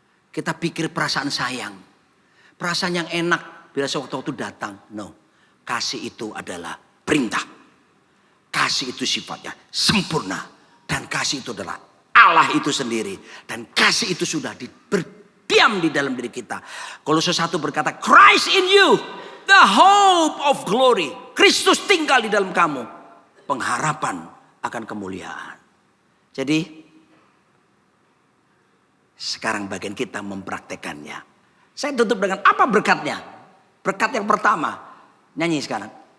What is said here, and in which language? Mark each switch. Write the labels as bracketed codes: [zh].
[id] Kita pikir perasaan sayang, perasaan yang enak bila sewaktu-waktu datang. No, kasih itu adalah perintah. Kasih itu sifatnya sempurna. Dan kasih itu adalah Allah itu sendiri. Dan kasih itu sudah berdiam di dalam diri kita. Kolose 1 berkata, [en] Christ in you, the hope of glory. [id] Kristus tinggal di dalam kamu. Pengharapan akan kemuliaan. Jadi, sekarang bagian kita mempraktekannya. Saya tutup dengan apa berkatnya? Berkat yang pertama, nyanyi sekarang.